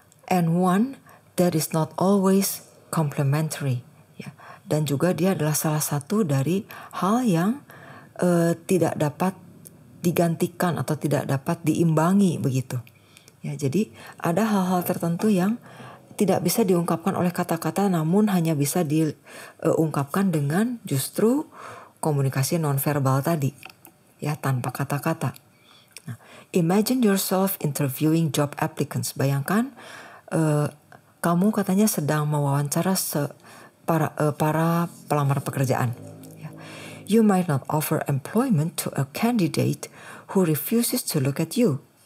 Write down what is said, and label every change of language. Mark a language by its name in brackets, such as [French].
[English] And one that is not always complementary. [Indonesian] Dan juga dia adalah salah satu dari hal yang tidak dapat digantikan atau tidak dapat diimbangi begitu. Jadi ada hal-hal tertentu yang tidak bisa diungkapkan oleh kata-kata, namun hanya bisa diungkapkan dengan justru komunikasi nonverbal tadi, tanpa kata-kata. [English] Nah, imagine yourself interviewing job applicants. [Indonesian] Bayangkan kamu katanya sedang mewawancara para pelamar pekerjaan. [English] You might not offer employment to a candidate who refuses to look at you.